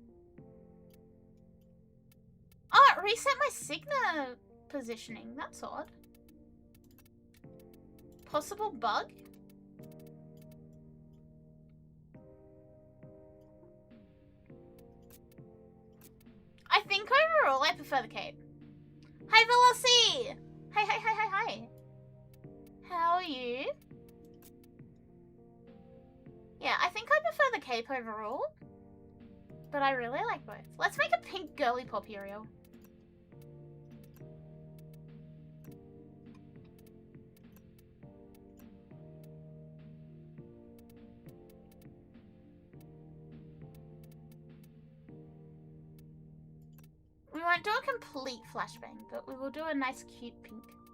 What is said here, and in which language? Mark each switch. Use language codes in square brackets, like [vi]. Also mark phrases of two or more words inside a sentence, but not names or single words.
[en] Oh, it reset my Signa positioning. That's odd. Possible bug? I think overall I prefer the cape. Hi, Veloci! Hi, hi, hi, hi, hi. How are you? Yeah, I think I prefer the cape overall. But I really like both. Let's make a pink girly pop Ariel. We won't do a complete flashbang, but we will do a nice cute pink.